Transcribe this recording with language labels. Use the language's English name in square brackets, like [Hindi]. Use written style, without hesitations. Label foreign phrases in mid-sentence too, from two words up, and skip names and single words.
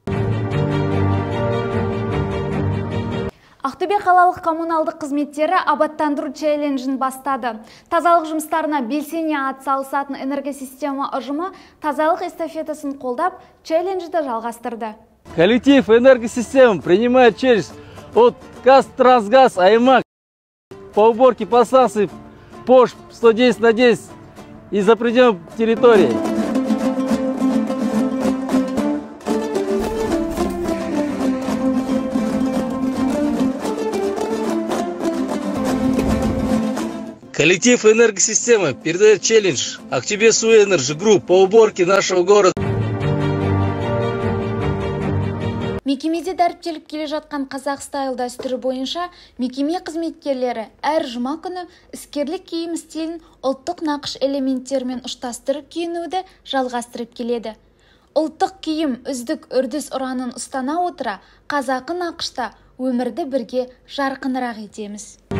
[Kazakh] Ақтөбе қалалық коммуналдық қызметтері абаттандыру челленджін бастады. Тазалық жұмыстарына белсене атсалысатын энергосистема ұжымы тазалық эстафетасын қолдап, челленджді жалғастырды. [Russian] Коллектив энергосистем принимает челлендж от Казтрансгаз Аймак по уборке подстанций ПОШ 110/10 и за пределами территории. Коллектив энергосистемы передает челлендж Актюбе Суэнерджи Групп по уборке нашего города. [Kazakh] Мекемеде дәріптеліп келе жатқан қазақ стайл дәстүрі бойынша мекеме қызметкерлері әр жұма күні іскерлік киім стилін ұлттық нақыш элементтерімен ұштастырып киінуді жалғастырып келеді. Ұлттық киім үздік үрдіс ұранын ұстана отыра қазақы нақышта өмірді бірге жарқынырақ етеміз.